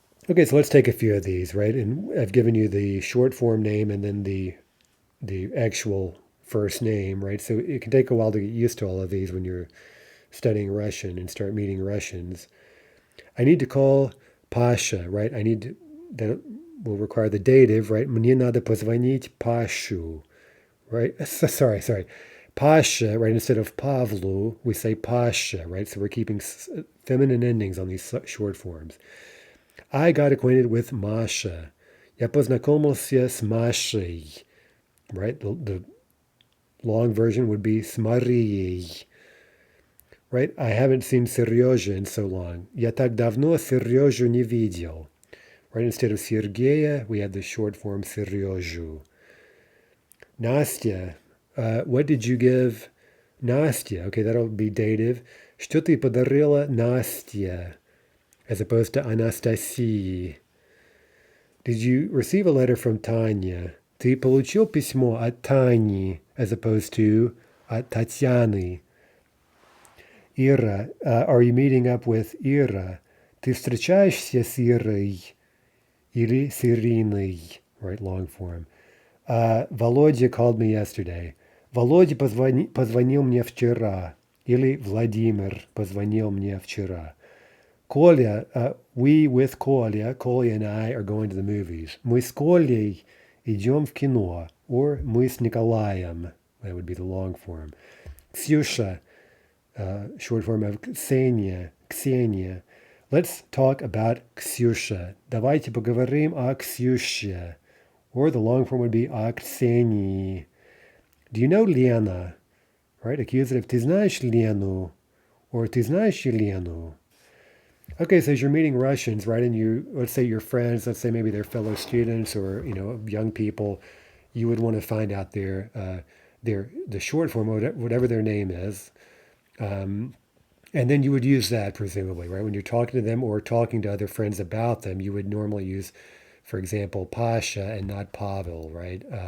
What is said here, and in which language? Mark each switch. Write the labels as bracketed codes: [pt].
[en] Okay, so let's take a few of these, right? And I've given you the short form name and then the actual first name, right? So it can take a while to get used to all of these when you're studying Russian and start meeting Russians. I need to call Pasha, right? That will require the dative, right? [ru] Мне надо позвонить Пашу, right? [en] Sorry. Pasha, right? Instead of Pavlu, we say Pasha, right? So we're keeping feminine endings on these short forms. I got acquainted with Masha. [ru] Я познакомился с Машей, right? [en] The long version would be [ru] с Марией, [en] right? I haven't seen Сережа in so long. [ru] Я так давно Сережу не видел. [en] Right? Instead of Sergeya, we have the short form Serежу. Nastya, what did you give Nastya? Okay, that'll be dative. [ru] Что ты подарила Настя? [en] As opposed to Анастасии. Did you receive a letter from Tanya? [ru] Ты получил письмо от Тани, [en] as opposed to [ru] от Татьяны. [en] Ира, are you meeting up with Ира? [ru] Ты встречаешься с Ирой или с Ириной? [en] Right, long form. Володя called me yesterday. [ru] Володя позвонил мне вчера. Или Владимир позвонил мне вчера. [en] Kolya, we with Kolya and I are going to the movies. [ru] Мы с Kolей идем в кино. Or мы с Николаем. [en] That would be the long form. Ksyusha, short form of Ksenia. Let's talk about Ksyusha. [ru] Давайте поговорим о Ксюше. [en] Or the long form would be [ru] о Ксении. [en] Do you know Lena? Right, accusative. [ru] Ты знаешь Лену? Or ты знаешь Елену? [en] Okay, so as you're meeting Russians, right, and let's say your friends, let's say maybe they're fellow students or young people, you would want to find out the short form, whatever their name is, and then you would use that presumably, right, when you're talking to them or talking to other friends about them, you would normally use, for example, Pasha and not Pavel, right?